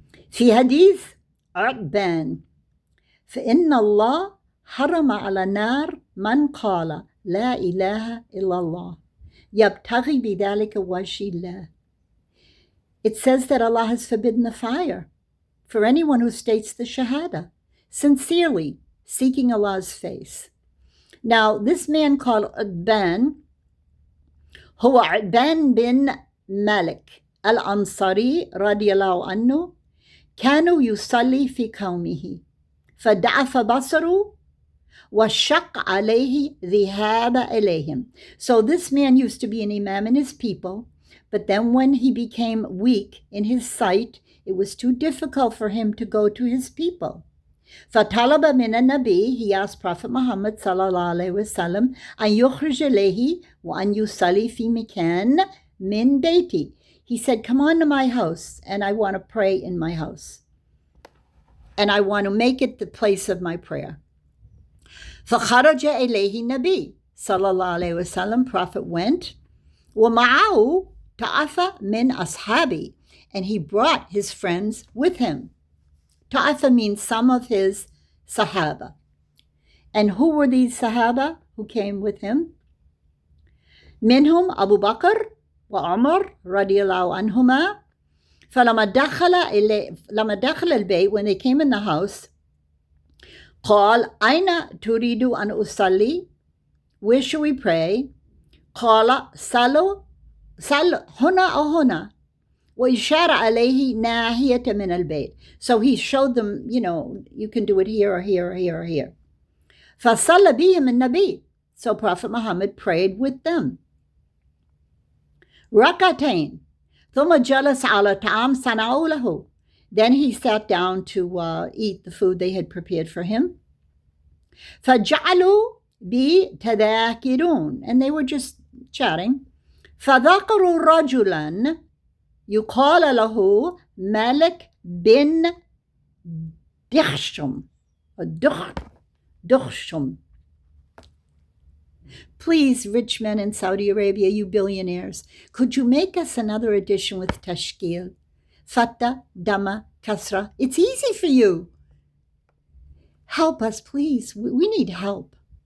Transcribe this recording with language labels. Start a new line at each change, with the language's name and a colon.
Arabic: في حديث عتبان فإن الله حرم على النار من قال لا إله إلا الله يبتغي بذلك وجه الله.
English: It says that Allah has forbidden the fire for anyone who states the Shahada, sincerely seeking Allah's face. Now, this man called Utban,
Arabic: هو عتبان بن مالك الأنصاري رضي الله عنه كانوا يصلي في قومه فضعف بصره وشق عليه ذهاب إليهم.
English: So this man used to be an imam in his people, but then when he became weak in his sight, it was too difficult for him to go to his people.
Arabic: فطلب من النبي,
English: he asked Prophet Muhammad
Arabic: sallallahu alaihi wasallam أن يخرج إليه وأن يصلي في مكان من بيتي.
English: He said, come on to my house, and I want to pray in my house. And I want to make it the place of my prayer.
Arabic: فخرج إليه النبي صلى الله عليه وسلم.
English: Prophet went.
Arabic: ومعه طائفة من أصحابه.
English: And he brought his friends with him. Ta'ifa means some of his Sahaba. And who were these Sahaba who came with him?
Arabic: منهم أبو بكر وعمر رضي الله عنهما. فلما دخل البيت,
English: when they came in the house,
Arabic: قال أين تريد أن أصلي?
English: Where should we pray?
Arabic: قال صلوا هنا أو هنا. وإشارة عليه ناحية من البيت.
English: So he showed them, you know, you can do it here or here or here or here.
Arabic: فصلى بهم النبي.
English: So Prophet Muhammad prayed with them.
Arabic: ركعتين. ثم جلس على طعام صنعوا له.
English: Then he sat down to eat the food they had prepared for him.
Arabic: فجعلوا بتذاكرون.
English: And they were just chatting.
Arabic: فذكروا رجلا يقال له مالك بن دخشم. دخشم.
English: Please, rich men in Saudi Arabia, you billionaires, could you make us another edition with tashkil? Fatta, Dhamma, Kasra. It's easy for you. Help us, please. We need help.